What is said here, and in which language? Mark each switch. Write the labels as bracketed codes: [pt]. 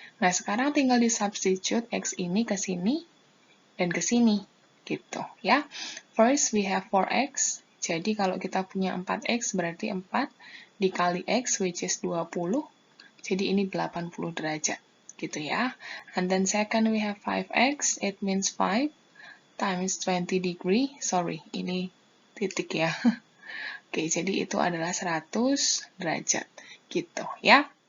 [id] Nah, sekarang tinggal disubstitute x ini ke sini dan ke sini, gitu ya. [en] First, we have 4x. [id] Jadi kalau kita punya 4x berarti 4 dikali x, [en] which is 20. [id] Jadi ini 80 derajat, gitu ya. [en] And then second we have 5x, it means 5 times 20 degree. Sorry, [id] ini titik ya. Oke, jadi itu adalah 100 derajat, gitu ya.